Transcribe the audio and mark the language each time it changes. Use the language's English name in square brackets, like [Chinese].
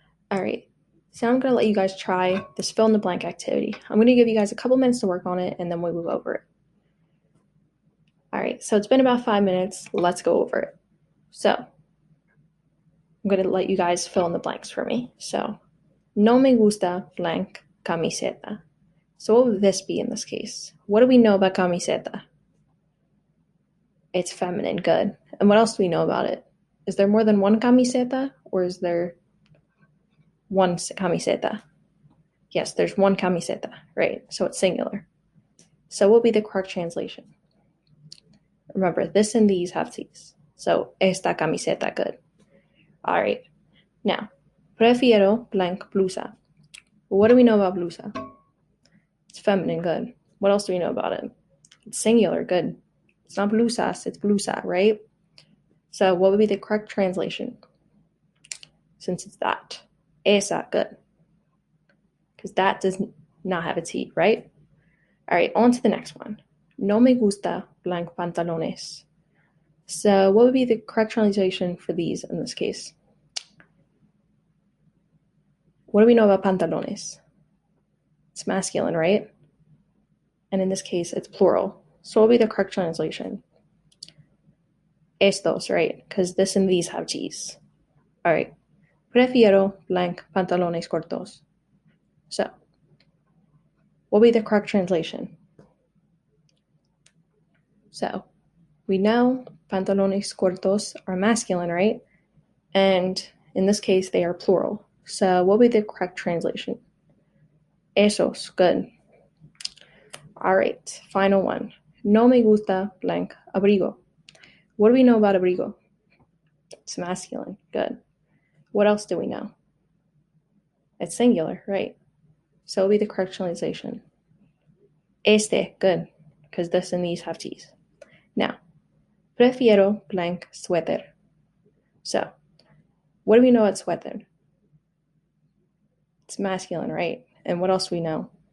[English] All right. So I'm going to let you guys try this fill in the blank activity. I'm going to give you guys a couple minutes to work on it, and then we'll move over it. All right, so it's been about 5 minutes. Let's go over it. So I'm going to let you guys fill in the blanks for me. [Spanish] So, no me gusta blank camiseta. [English] So what would this be in this case? What do we know about camiseta? It's feminine, good. And what else do we know about it? Is there more than one camiseta, or is there one camiseta? Yes, there's one camiseta, right? So it's singular. So what would be the correct translation? Remember, this and these have T's. So esta camiseta, good. All right. Now, [Spanish] prefiero blank blusa. [English] What do we know about blusa? It's feminine, good. What else do we know about it? It's singular, good. It's not blusas, it's blusa, right? So what would be the correct translation? Since it's that. Esa, good. Because that does not have a T, right? All right, on to the next one. [Spanish] No me gusta blank pantalones. [English] So what would be the correct translation for these in this case? What do we know about pantalones? It's masculine, right? And in this case, it's plural. So what would be the correct translation? Estos, right? Because this and these have T's. All right. [Spanish] Prefiero blank pantalones cortos. [English] So, what would be the correct translation? So, we know pantalones cortos are masculine, right? And in this case, they are plural. So, what would be the correct translation? Esos, good. All right, final one. [Spanish] No me gusta blank abrigo. [English] What do we know about abrigo? It's masculine, good. What else do we know? It's singular, right? So, what would be the correct translation? Este, good, because this and these have T's. Now, [Spanish] prefiero blank suéter. [English] So, what do we know about suéter? It's masculine, right? And what else do we know?